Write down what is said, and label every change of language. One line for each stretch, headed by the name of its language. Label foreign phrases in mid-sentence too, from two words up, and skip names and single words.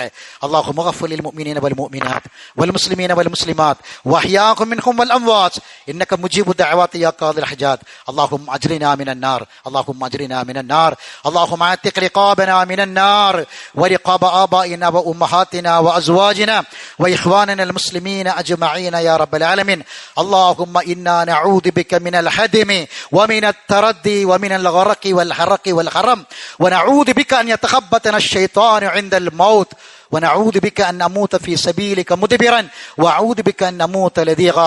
Arabic: الله مغفر المؤمنين والمؤمنات والمسلمين والمسلمات وأحياهم منهم والأموات إنك مجيب الدعوات يا قاضي الحاجات. اللهم أجرنا من النار اللهم أجرنا من النار اللهم أعتق رقابنا من النار ورقاب آبائنا وأمهاتنا وأزواجنا وإخواننا المسلمين أجمعين يا رب العالمين. اللهم إنا نعوذ بك من الهدم ومن التردي ومن الغرق والحرق والحرم ونعوذ بك أن يتخبطنا الشيطان عند الموت ونعوذ بك أن نموت في سبيلك مدبرا وأعوذ بك أن نموت لذيغا.